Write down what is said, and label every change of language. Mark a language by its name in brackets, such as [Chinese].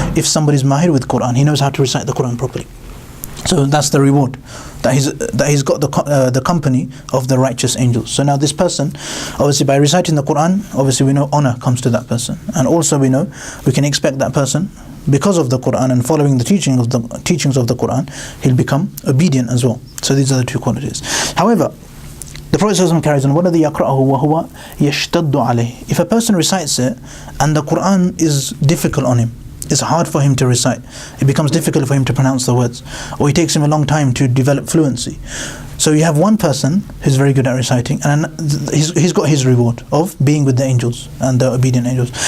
[English] If somebody's mahir with Qur'an, he knows how to recite the Qur'an properly. So that's the reward, that he's got the company of the righteous angels. So now this person, obviously by reciting the Qur'an, obviously we know honor comes to that person, and also we know we can expect that person, because of the Qur'an and following the teachings of the Qur'an, he'll become obedient as well. So these are the two qualities. However, the Prophet ﷺ carries on, [Arabic] وَالَّذِي يَقْرَأَهُ وَهُوَ يَشْتَدُّ عَلَيْهِ. [English] If a person recites it and the Qur'an is difficult on him, it's hard for him to recite, it becomes difficult for him to pronounce the words, or it takes him a long time to develop fluency. So you have one person who's very good at reciting, and he's got his reward of being with the angels and the obedient angels.